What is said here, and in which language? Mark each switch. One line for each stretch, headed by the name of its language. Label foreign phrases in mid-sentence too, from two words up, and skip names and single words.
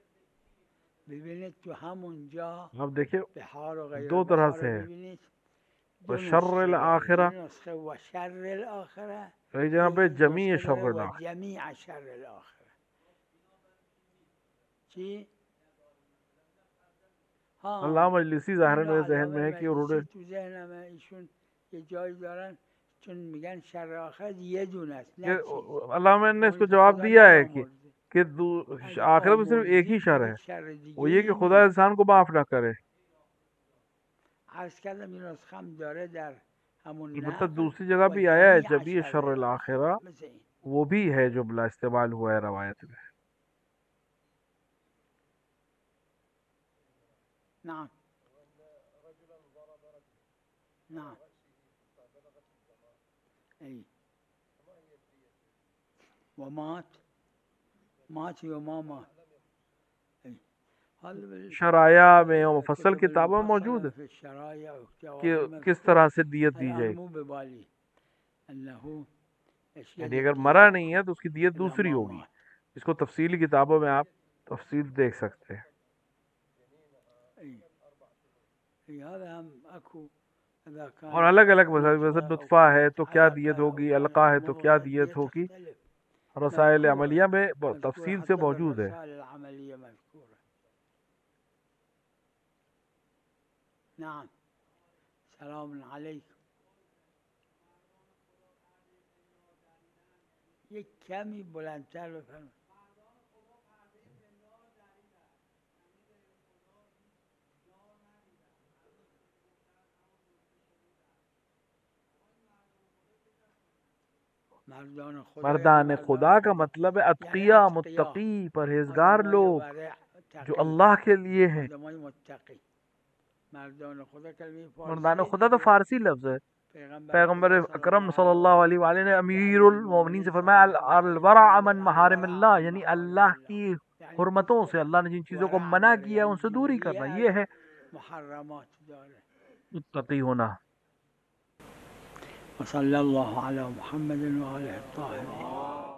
Persian: ببینید تو همونجا
Urdu: اب دیکھیں
Persian: بحار و غیر
Urdu: دو طرح
Persian: بحار
Urdu: سے ہے.
Persian: ببینید
Arabic: وشر الآخرہ، نسخے وشر الآخرہ،
Urdu: ایک جگہ پہ جمیع نسخے
Arabic: شر
Urdu: میں
Arabic: الآخرہ. وجمیع شر الآخرہ.
Urdu: جی ہاں علامہ مجلسی ظاہر
Persian: این را
Urdu: میرے ذہن
Persian: علامه
Urdu: میں ہے کہ انہوں نے
Persian: مجلسی تو ذهنمه ایشون یه جایی دارن چون میگن شر آخرت یه دونه است
Urdu: کہ
Persian: نه چیز،
Urdu: علامہ نے اس کو
Persian: اونی که
Urdu: جواب
Persian: خدا
Urdu: دیا ہے کہ
Persian: نیامرزه. اگه
Urdu: آخرت میں صرف ایک ہی
Persian: آمرزید
Urdu: شر
Persian: دیگه
Urdu: ہے،
Persian: شر
Urdu: وہ
Persian: دیگه
Urdu: یہ کہ
Persian: ای خدا نیست.
Urdu: انسان کو معاف نہ کرے.
Persian: عرض کردم این نسخه هم داره در همون
Urdu: البتہ
Persian: نقل
Urdu: دوسری جگہ
Persian: و
Urdu: بھی آیا ہے
Arabic: جمیع جمیع شر شر الاخره الآخرہ،
Persian: مثل این.
Urdu: وہ بھی ہے جملہ استعمال ہوا ہے روایت میں.
Arabic: نعم نعم ای مات وما مات.
Urdu: شرائع میں اور مفصل کتابوں میں موجود ہے کہ کس طرح سے دیت دی جائے. یعنی اگر مرا نہیں ہے تو اس کی دیت دوسری ہوگی. اس کو تفصیلی کتابوں میں آپ تفصیل دیکھ سکتے ہیں. اور الگ الگ مثلا نطفہ ہے تو کیا دیت ہوگی، علقہ ہے تو کیا دیت ہوگی، رسائل عملیہ میں تفصیل سے موجود ہے.
Arabic: نعم سلام علیکم.
Persian: یک کمی بلندتر بفرمایید.
Urdu: مردان خدا کا مطلب ہے اتقیاء، متقی، پرہیزگار لوگ جو اللہ کے لیے ہیں. مردان خدا تو فارسی لفظ ہے. پیغمبر اکرم
Arabic: صلی اللہ علیہ وآلہ
Urdu: نے امیر المومنین سے فرمایا
Arabic: الورع من محارم اللہ،
Urdu: یعنی اللہ کی حرمتوں سے، اللہ نے جن چیزوں کو منع کیا ان سے دوری کرنا، یہ ہے متقی ہونا.
Arabic: وصلی اللہ علی محمد و آلہ الطاہرین.